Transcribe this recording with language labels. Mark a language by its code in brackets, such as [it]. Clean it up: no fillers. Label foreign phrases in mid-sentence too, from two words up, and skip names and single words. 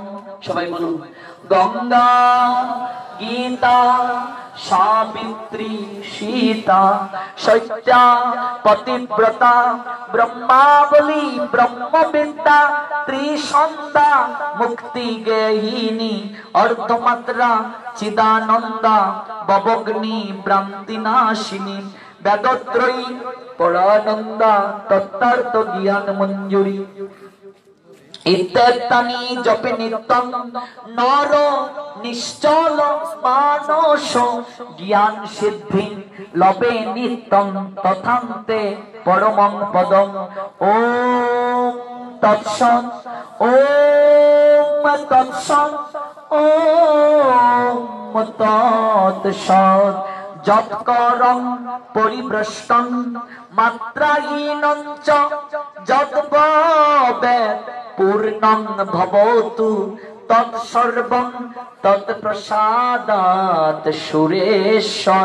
[bn] সবাই বলুন, [sa] গঙ্গা গীতা সাবিত্রী সীতা সত্যা পতিব্রতা ব্রহ্মাবলী ব্রহ্মবিদ্যা ত্রিসন্ধ্যা মুক্তি গেহিনী অর্ধমাত্রা চিদানন্দা ভবগ্নি ভ্রান্তিনাশিনী বেদত্রয়ী পরানন্দা তত্ত্বার্থ জ্ঞান মঞ্জুরি। ইত্যাদি জপে নিত্যং নর নিশ্চল মানস জ্ঞান সিদ্ধি লবে নিত্যং তথান্তে পরমং পদম। ওম তৎসৎ ওম তৎসৎ ওম তৎসৎ। যৎকরং পরিভ্রষ্টং মাত্রাহীনং চ যদ্ভবেৎ পূর্ণং ভবতু তৎসর্বং তৎপ্রসাদাৎ সুরেশ্বর।